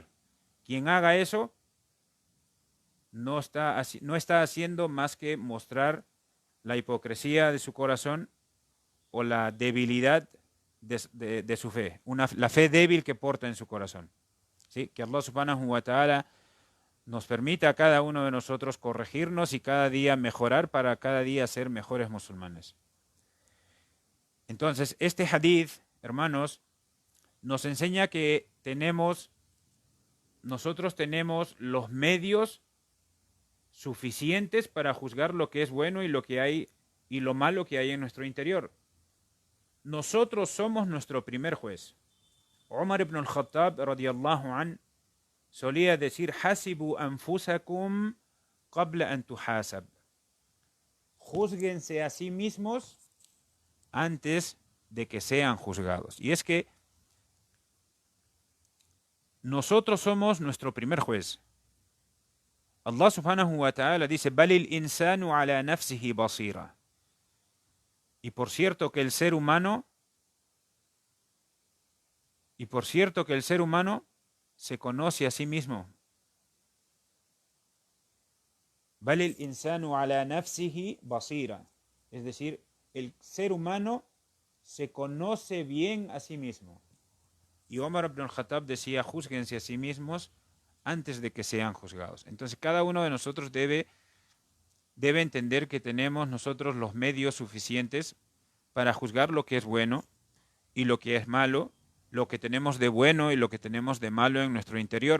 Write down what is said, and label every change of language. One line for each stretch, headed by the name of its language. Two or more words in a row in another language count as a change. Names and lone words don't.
Spanish: Quien haga eso no está haciendo más que mostrar la hipocresía de su corazón o la debilidad de su fe, la fe débil que porta en su corazón. ¿Sí? Que Allah
Arabic: سبحانه وتعالى
Spanish: nos permita a cada uno de nosotros corregirnos y cada día mejorar para cada día ser mejores musulmanes. Entonces, este hadith, hermanos, nos enseña que nosotros tenemos los medios suficientes para juzgar lo que es bueno y lo que hay y lo malo que hay en nuestro interior. Nosotros somos nuestro primer juez. Umar ibn al-Khattab
Arabic: رضي الله عن
Spanish: solía decir:
Arabic: حاسبوا أنفسكم قبل أن تحاسبوا.
Spanish: Júzguense a sí mismos antes de que sean juzgados. Y es que nosotros somos nuestro primer juez. Allah
Arabic: سبحانه وتعالى
Spanish: dice:
Arabic: بل الإنسان على نفسه بصيرة.
Spanish: Y por cierto que el ser humano se conoce a sí mismo.
Arabic: بل الإنسان على نفسه بصيرة.
Spanish: Es decir, el ser humano se conoce bien a sí mismo. Y Omar ibn al-Khattab decía: júzguense a sí mismos antes de que sean juzgados. Entonces cada uno de nosotros debe entender que tenemos nosotros los medios suficientes para juzgar lo que es bueno y lo que es malo lo que tenemos de bueno y lo que tenemos de malo en nuestro interior.